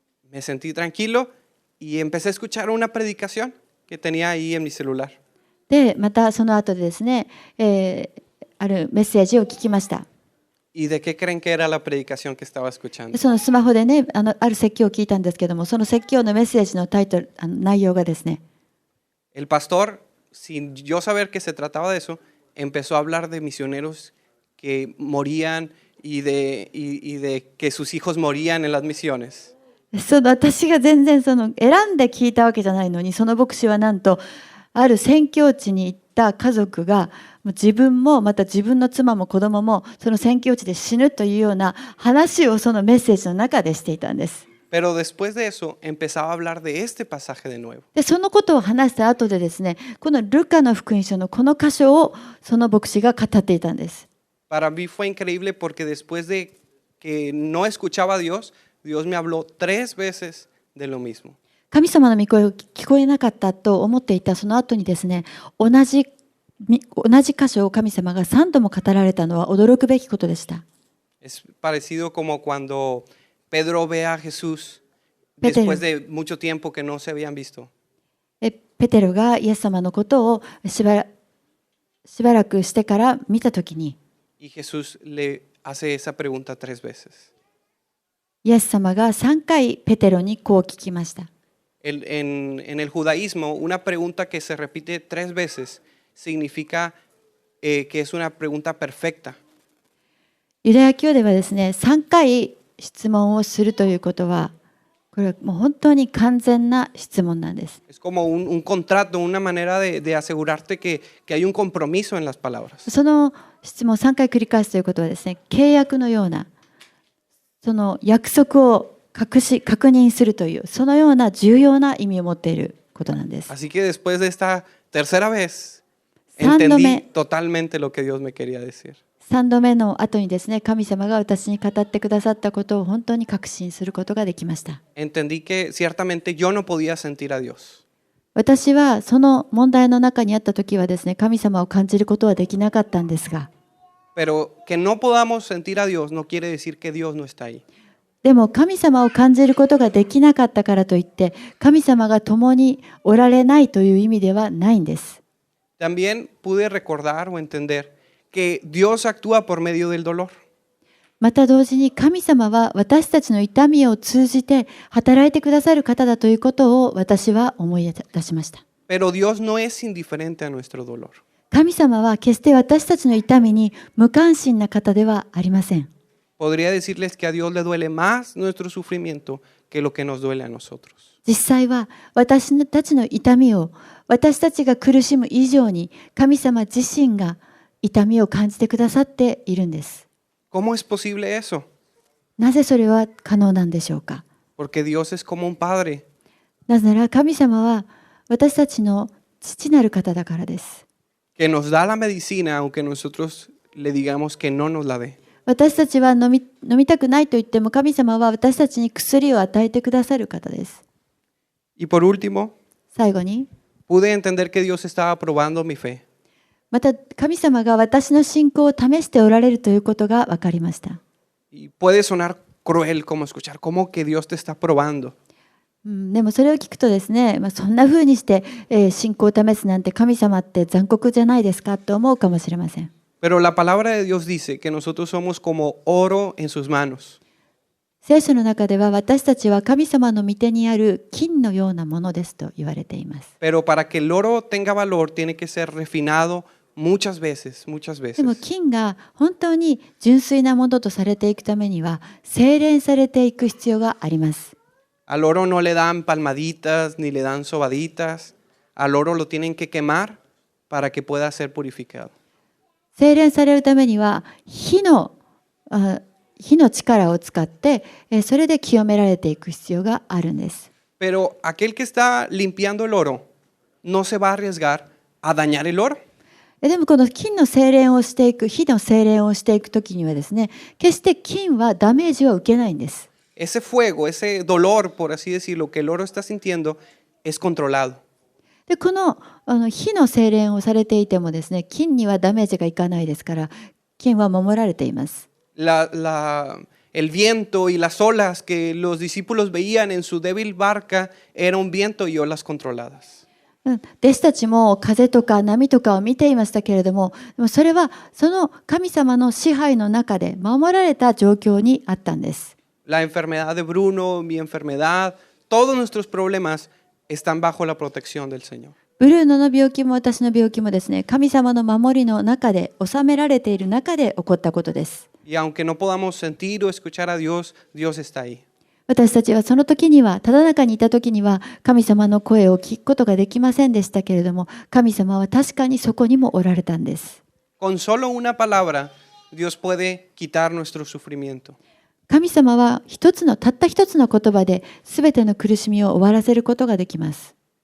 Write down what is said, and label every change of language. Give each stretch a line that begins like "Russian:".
Spanish: Me sentí tranquilo y empecé a escuchar una predicación que tenía ahí en mi celular.
Japanese: で、またその後でですね、あるメッセージを聞きました。
Spanish: ¿Y de qué creen que era la predicación que estaba escuchando?
Japanese: そのスマホでね、ある説教を聞いたんですけども、その説教のメッセージのタイトル、内容がですね、
Spanish: El pastor, sin yo saber que se trataba de eso, empezó a hablar de misioneros que morían y de que sus hijos morían en las misiones.
Japanese: 私が全然選んで聞いたわけじゃないのに、その牧師はなんとある宣教地に行った家族がもう自分もまた自分の妻も子供もその宣教地で死ぬというような話をそのメッセージの中でしていたんです。
Spanish: Pero después de eso empezaba a hablar de este pasaje de nuevo.
Japanese: でそのことを話した後でですね、このルカの福音書のこの箇所をその牧師が語っていたんです。
Spanish: Para mí fue increíble porque después de que no escuchaba a Dios, Dios me habló 3 veces de lo mismo.
Japanese: 神様の御声を聞こえなかったと思っていたその後にですね、同じ箇所を神様が3度も語られたのは驚くべきことでした。
Spanish: Es parecido como cuando Pedro ve a Jesús Pedro. después de mucho tiempo que no se habían visto.
Japanese: ペテロがイエス様のことをしばらくしてから見たときに、
Spanish: Y Jesús le hace esa pregunta 3 veces.
Japanese: イエス様が3回ペテロにこう聞きました。
Spanish: En el judaísmo, una pregunta que se repite 3 veces significa que es una pregunta perfecta.
Japanese: ユダヤ教ではですね、3回質問をするということは、これはもう本当に完全な質問なんです。
Spanish: Es como un contrato, una manera de asegurarte que hay un compromiso en las palabras.
Japanese: その質問を3回繰り返すということはですね、契約のような、その約束を確認するという、そのような重要な意味を持っていることなんです。
Spanish: Así que después de esta tercera vez,
Japanese: 3度
Spanish: entendí
Japanese: 目
Spanish: totalmente lo que Dios me quería decir.
Japanese: 3度目の後にですね、神様が私に語ってくださったことを本当に確信することができました。
Spanish: Entendí que ciertamente yo no podía sentir a Dios.
Japanese: 私はその問題の中にあった時はですね、神様を感じることはできなかったんですが、
Spanish: Pero que no podamos sentir a Dios no quiere decir que Dios no está ahí.
Japanese: でも神様を感じることができなかったからといって、神様が共におられないという意味ではないんです。
Spanish: También pude recordar o entender que Dios actúa por medio del dolor.
Japanese: また同時に神様は私たちの痛みを通じて働いてくださる方だということを私は思い出しました。
Spanish: Pero Dios no es indiferente a nuestro dolor.
Japanese: 神様は決して私たちの痛みに無関心な方ではありません。
Spanish: Podría decirles que a Dios le duele más nuestro sufrimiento que lo que nos duele a nosotros.
Japanese: 実際は私たちの痛みを私たちが苦しむ以上に神様自身が痛みを感じてくださっているんです。
Spanish: ¿Cómo es posible eso?
Japanese: なぜそれは可能なんでしょうか。
Spanish: Porque Dios es como un padre.
Japanese: なぜなら神様は私たちの父なる方だからです。
Spanish: Que nos da la medicina aunque nosotros le digamos que no nos la dé.
Japanese: 私たちは飲みたくないと言っても神様は私たちに薬を与えてくださる方です。
Spanish: Y por último,
Japanese: 最後に、
Spanish: pude entender que Dios estaba probando mi fe.
Japanese: また神様が私の信仰を試しておられるということが分かりました。
Spanish: Y puede sonar cruel como escuchar, como que Dios te está probando.
Japanese: でもそれを聞くとですね、そんな風にして、信仰を試すなんて神様って残酷じゃないですかと思うかもしれません。
Spanish: Pero la palabra de Dios dice que nosotros somos como oro en sus manos.
Japanese: 聖書の中では私たちは神様の御手にある金のようなものですと言われています。
Spanish: Pero para que el oro tenga valor tiene que ser refinado muchas veces, muchas
Japanese: でも
Spanish: veces.
Japanese: 金が本当に純粋なものとされていくためには精錬されていく必要があります。
Spanish: Al oro no le dan palmaditas ni le dan sobaditas. Al oro lo tienen que quemar para que pueda ser purificado.
Japanese: 精錬されるためには火の力を使ってそれで清められていく必要があるんです。
Spanish: Pero aquel que está limpiando el oro no se va a arriesgar a dañar el oro.
Japanese: でもこの金の精錬をしていく、火の精錬をしていくときにはですね、決して金はダメージは受けないんです。
Spanish: Ese fuego, ese dolor, por así decirlo, que el oro está sintiendo, es controlado.
Japanese: でこの火の精錬をされていてもですね、金にはダメージがいかないですから、金は守られています。
Spanish: El viento y las olas que los discípulos veían en su débil barca era un viento y olas controladas.
Japanese: 弟子たちも風とか波とかを見ていましたけれども、でもそれはその神様の支配の中で守られた状況にあったんです。
Spanish: La enfermedad de Bruno, mi enfermedad, todos nuestros problemas están bajo la protección del Señor.
Japanese: ブルーノの病気も私の病気もですね、神様の守りの中で、収められている中で起こったことです。
Spanish: Y aunque no podamos sentir o escuchar a Dios, Dios está ahí.
Japanese: 私たちはその時には、ただ中にいた時には、神様の声を聞くことができませんでしたけれども、神様は確かにそこにもおられたんです。
Spanish: Con solo una palabra, Dios puede quitar nuestro sufrimiento.
Japanese: 神様はたった一つの言葉で、すべての苦しみを終わらせることができます。